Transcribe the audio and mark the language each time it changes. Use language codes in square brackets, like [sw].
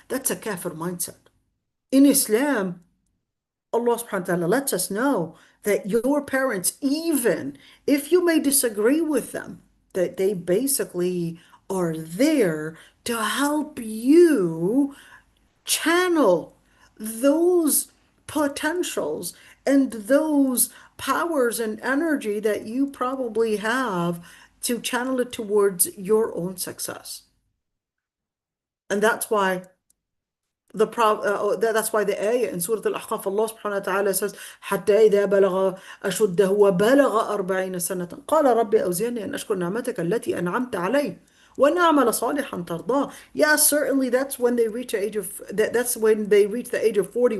[en] That's a kafir mindset. In Islam, Allah subhanahu wa ta'ala lets us know that your parents, even if you may disagree with them, that they basically are there to help you channel those potentials and those powers and energy that you probably have, to channel it towards your own success. And that's why that's why the ayah in Surah Al-Ahqaf, Allah subhanahu wa ta'ala says, [ar] حتى إذا بلغ أشده وبلغ 40 سنة قال ربي أوزعني أن أشكر نعمتك التي أنعمت علي وأن أعمل صالحا ترضاه. [en] Yeah, certainly that's when they reach the age of that's when they reach the age of 40.